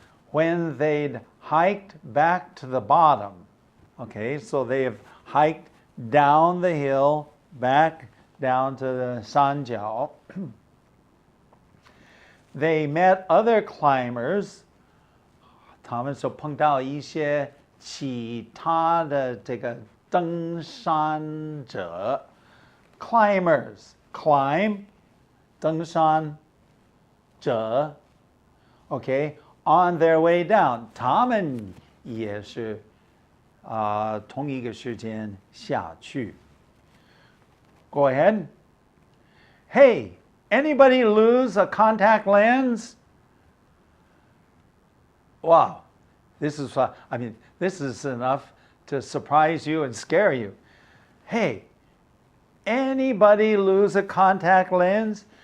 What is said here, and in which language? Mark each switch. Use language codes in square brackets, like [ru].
[en] When they'd hiked back to the bottom, okay, so they have hiked down the hill, back down to the Sanjiao. They met other climbers. [zh] 他们说碰到一些其他的这个登山者 [en] climbers climb [zh] 登山者 [en] okay on their way down [zh] 他们也是同一个时间下去 [en] Go ahead. Hey, anybody lose a contact lens? Wow, this is enough to surprise you and scare you. Hey, anybody lose a contact lens?